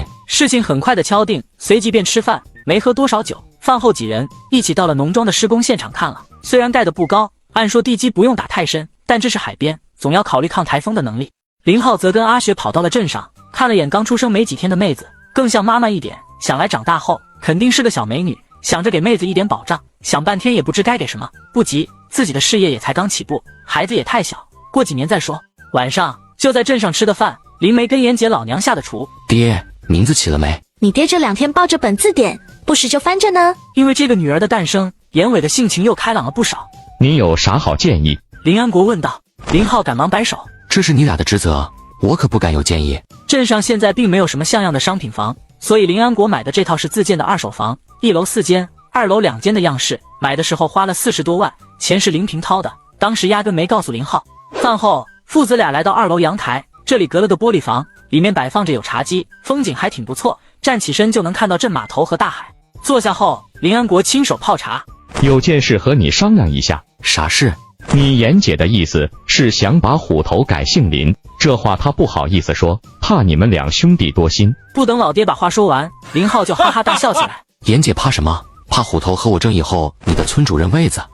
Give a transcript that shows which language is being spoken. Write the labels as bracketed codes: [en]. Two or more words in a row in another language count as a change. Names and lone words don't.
[zh] 事情很快的敲定，隨即便吃飯，沒喝多少酒。飯後幾人一起到了農莊的施工現場看了，雖然蓋得不高，按說地基不用打太深，但這是海邊，總要考慮抗台風的能力。林浩則跟阿雪跑到了鎮上，看了眼剛出生沒幾天的妹子，更像媽媽一點，想來長大後肯定是個小美女，想着給妹子一點保障，想半天也不知該給什麼。不急，自己的事業也才剛起步，孩子也太小，過幾年再說。晚上就在鎮上吃的飯，林梅跟妍姐老娘下的廚。爹，名字起了沒？你爹這2天抱着本字典，不时就翻着呢。因為這個女兒的誕生，嚴偉的性情又開朗了不少。你有啥好建議？林安國問道。林浩趕忙擺手，這是你倆的職責，我可不敢有建議。鎮上現在並沒有什麼像樣的商品房，所以林安國買的這套是自建的2手房，1樓4間，2樓2間的樣式。買的時候花了40多萬，錢是林平掏的，當時壓根沒告訴林浩。飯後，父子倆來到2樓陽台，這裡隔了個玻璃房，裡面擺放着有茶几，風景還挺不錯，站起身就能看到鎮碼頭和大海。坐下後，林安國親手泡茶。有件事和你商量一下。啥事？你妍姐的意思是想把虎头改姓林，这话他不好意思说，怕你们两兄弟多心。不等老爹把话说完，林浩就哈哈大笑起来。妍姐怕什么？怕虎头和我争以后你的村主任位子。